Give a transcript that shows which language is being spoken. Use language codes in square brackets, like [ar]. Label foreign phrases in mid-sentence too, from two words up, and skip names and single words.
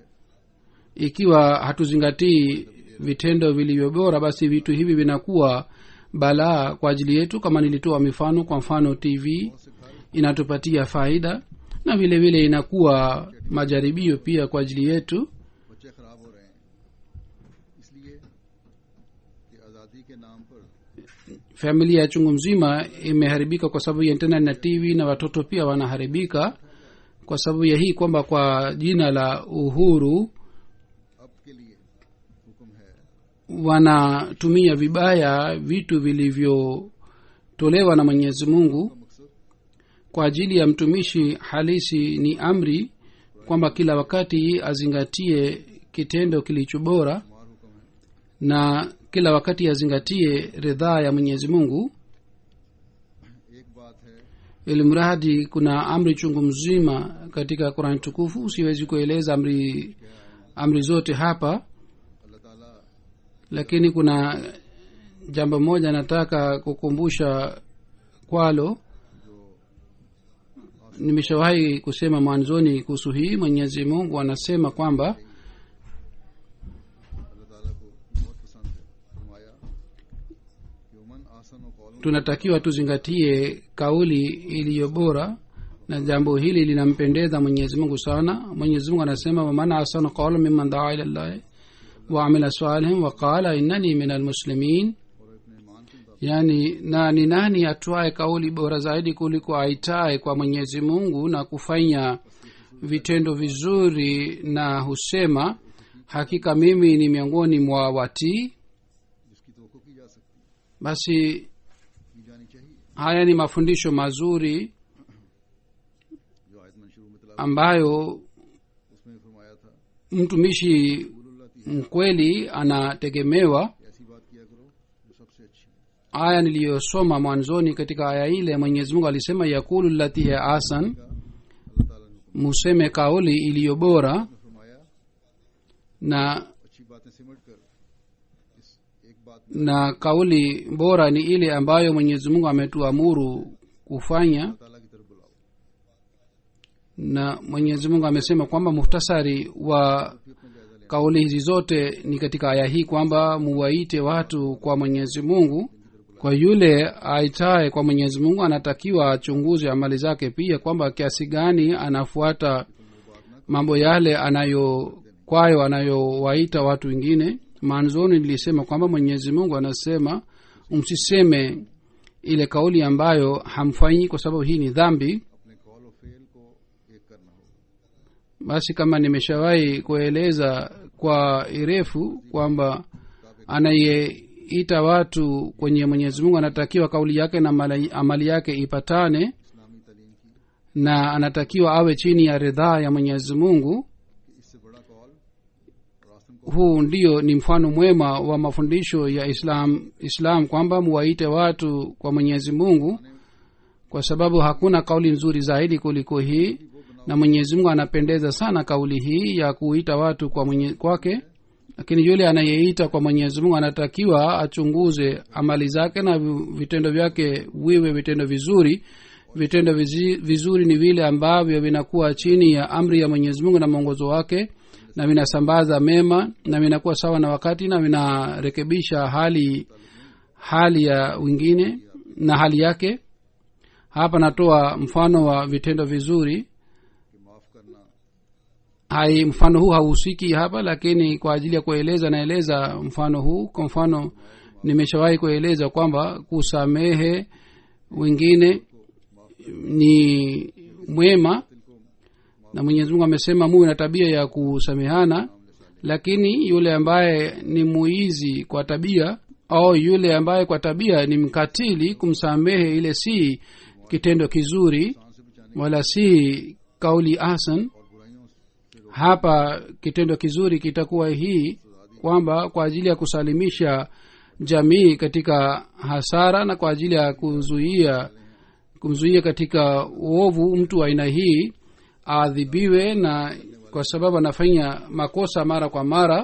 [sw] Ikiwa hatuzingatii vitendo vilivyo bora, basi vitu hivi vinakuwa balaa kwa ajili yetu. Kama nilitoa mifano, kwa mfano TV inatupatia faida na vile vile inakuwa majaribio pia kwa ajili yetu. [ur] بچے خراب ہو رہے ہیں اس لیے کہ آزادی کے نام پر [sw] Familia ya chungu mzima imeharibika kwa sababu ya internet na TV, na watoto pia wanaharibika kwa sababu ya hii, kwamba kwa jina la uhuru [ur] اب کے لیے حکم ہے [sw] wanatumia vibaya vitu vilivyotolewa na Mwenyezi Mungu. [ur] مقصد [sw] Kwa ajili ya mtumishi halisi ni amri kwamba kila wakati azingatie kitendo kilicho bora, [ur] ہمارا حکم ہے [sw] na kila wakati azingatie ridhaa ya Mwenyezi Mungu. [ur] ایک بات ہے [sw] Ili mradi kuna amri chungu mzima katika Qur'an tukufu, siwezi kueleza amri zote hapa, [ur] اللہ تعالیٰ [sw] lakini kuna jambo moja nataka kukumbusha kwalo. Nimeshawahi kusema mwanzoni kuhusu hii. Mwenyezi Mungu anasema kwamba [ur] اللہ تعالیٰ کو بہت پسند ہے فرمایا کہ [ar] ومن أحسن [ur] اور قولوں [sw] tunatakiwa tuzingatie kauli iliyo bora, na jambo hili linampendeza Mwenyezi Mungu sana. Mwenyezi Mungu anasema, [ar] ومن أحسن قولا ممن دعا إلى الله وعمل صالحا وقال إنني من المسلمين. [ur] اور اپنے ایمان کے مطابق [sw] Yani ni nani atwaye kauli bora zaidi kuliko aitaye kwa Mwenyezi Mungu na kufanya vitendo vizuri na husema, hakika mimi ni miongoni mwa watii. [ur] جس کی توقع کی جا سکتی ہے [sw] Basi [ur] کی جانی چاہیے [sw] haya ni mafundisho mazuri [ur] جو آیت میں شروع میں تلاوت [sw] ambayo [ur] اس میں فرمایا تھا [sw] mtumishi mkweli anategemewa. [ur] ایسی بات کیا کرو جو سب سے اچھی ہے. [sw] aya niliyosoma mwanzoni katika aya ile mwenyezi mungu alisema [ar] يقولوا التي هي أحسن, [ur] اللہ تعالیٰ نے [sw] museme kauli iliyo bora, [ur] فرمایا [sw] na [ur] اچھی باتیں سمٹ کر اس ایک بات [sw] na kauli bora ni ile ambayo mwenyezi mungu ametuamuru kufanya. [ur] تعالیٰ کی طرف بلاؤ. [sw] Na mwenyezi mungu amesema kwamba muhtasari wa [ur] پھر اپنا جائزہ لیں. [sw] kauli hizi zote ni katika aya hii kwamba muwaite watu kwa mwenyezi mungu. Kwa yule aitaye kwa mwenyezi mungu anatakiwa achunguze amali zake pia, kwamba kiasi gani anafuata mambo yale anayowaita watu wengine. Mwanzoni nilisema kwamba mwenyezi mungu anasema msiseme ile kauli ambayo hamfanyi, kwa sababu hii ni dhambi. [ur] اپنے قول اور فعل کو ایک کرنا ہوگا. [sw] Basi kama nimeshawahi kueleza kwa irefu kwamba anayeita watu kwenye mwenyezi mungu anatakiwa kauli yake na amali yake ipatane, [ur] اسلامی تعلیم کی [sw] na anatakiwa awe chini ya ridhaa ya mwenyezi mungu. [ur] کہ اس سے بڑا قول راستن کو [sw] Huu ndio ni mfano mwema wa mafundisho ya islam kwamba muwaite watu kwa mwenyezi mungu, kwa sababu hakuna kauli nzuri zaidi kuliko hii, na mwenyezi mungu anapendeza sana kauli hii ya kuita watu kwake. Lakini yule anayeita kwa mwenyezi mungu anatakiwa achunguze amali zake na vitendo vyake viwe vitendo vizuri. Vitendo vizuri ni vile ambavyo vinakuwa chini ya amri ya mwenyezi mungu na mwongozo wake, na vinasambaza mema na vinakuwa sawa na wakati na vinarekebisha hali ya wengine na hali yake. Hapa natoa mfano wa vitendo vizuri. [ur] کہ معاف کرنا [sw] Mfano huu hauhusiki hapa, lakini kwa ajili ya kueleza naeleza mfano huu. Kwa mfano nimeshawahi kueleza kwamba kusamehe wengine ni mwema, na mwenyezi mungu amesema muwe na tabia ya kusamehana. Lakini yule ambaye ni muizi kwa tabia au yule ambaye kwa tabia ni mkatili, kumsamehe ile si kitendo kizuri wala si kauli hasan. [ur] اور برائیوں سے [sw] Hapa kitendo kizuri kitakuwa hii kwamba kwa ajili ya kusalimisha jamii katika hasara na kwa ajili ya kumzuia katika uovu, mtu wa aina hii aadhibiwe, na kwa sababu anafanya makosa mara kwa mara.